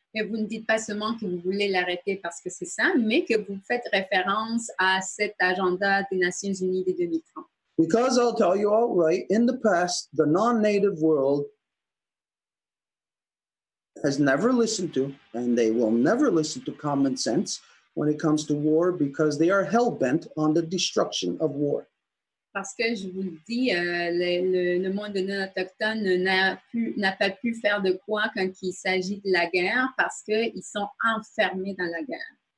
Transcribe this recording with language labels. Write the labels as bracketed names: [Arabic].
[French] Et vous ne dites pas seulement que vous voulez l'arrêter parce que c'est ça, mais que vous faites référence à cet agenda des Nations Unies de 2030. [English] Because I'll tell you outright, in the past, the non-native world has never listened to, and they will never listen to common sense when it comes to war because they are hell-bent on the destruction of war. [French] Parce que je vous le dis, le monde non autochtone n'a pas pu faire de quoi quand il s'agit de la guerre parce qu'ils sont enfermés dans la guerre.